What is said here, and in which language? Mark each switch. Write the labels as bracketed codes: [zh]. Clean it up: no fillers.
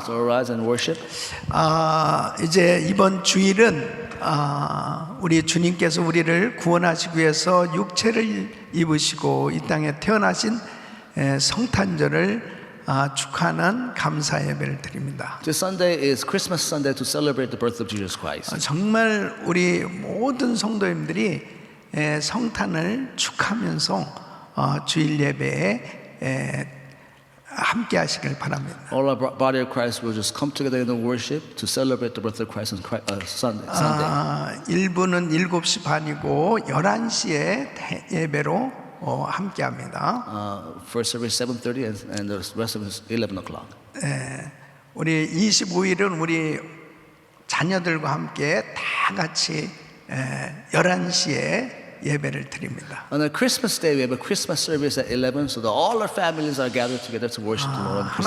[en] So rise and worship. [ko] 이제 이번 주일은 우리 주님께서 우리를 구원하시기 위해서 육체를 입으시고 이 땅에 태어나신 성탄절을 축하하는 감사 예배를 드립니다. [en] This Sunday is Christmas Sunday to celebrate the birth of Jesus Christ. [ko] 정말 우리 모든 성도님들이 성탄을 축하하면서 주일 예배에 함께 하시길 바랍니다. [en] All our body of Christ will just come together in the worship to celebrate the birth of Christ on Sunday. [ko] 1부는 7시 반이고 11시에 예배로 함께 합니다. [en] First service 7:30 and the rest of it is 11 o'clock. [ko] 우리 25일은 우리 자녀들과 함께 다 같이 11시에 예배를 드립니다. [en] On a Christmas day, we have a Christmas service at 11, so that all our families are gathered together to worship the Lord on Christmas